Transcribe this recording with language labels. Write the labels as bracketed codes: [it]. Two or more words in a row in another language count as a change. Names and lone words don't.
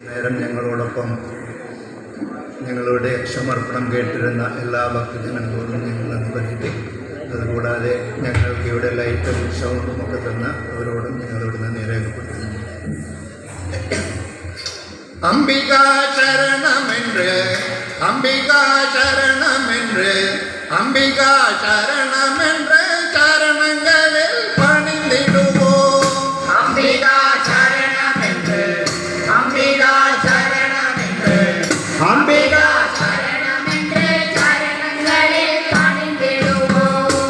[ml] നേരം ഞങ്ങളോടൊപ്പം ഞങ്ങളുടെ സമർപ്പണം കേട്ടിരുന്ന എല്ലാ ഭക്തജനങ്ങളോടും ഞങ്ങൾ നന്ദി പറയുന്നു. അതുകൂടാതെ ഞങ്ങൾക്ക് ഇവിടെ ലൈറ്റും സൗണ്ടും ഒക്കെ തന്ന അവരോടും ഞങ്ങളോട് നന്ദി രേഖപ്പെടുത്തുന്നു. [ta] அம்பிகா சரணம் என்று அம்பிகா சரணம் என்று அம்பிகா சரணம் என்று சரணங்களில் பணிந்திடுவோம். அம்பிகா சரணம் என்று அம்பிகா சரணம் என்று அம்பிகா சரணம் என்று சரணங்களில் பணிந்திடுவோம்.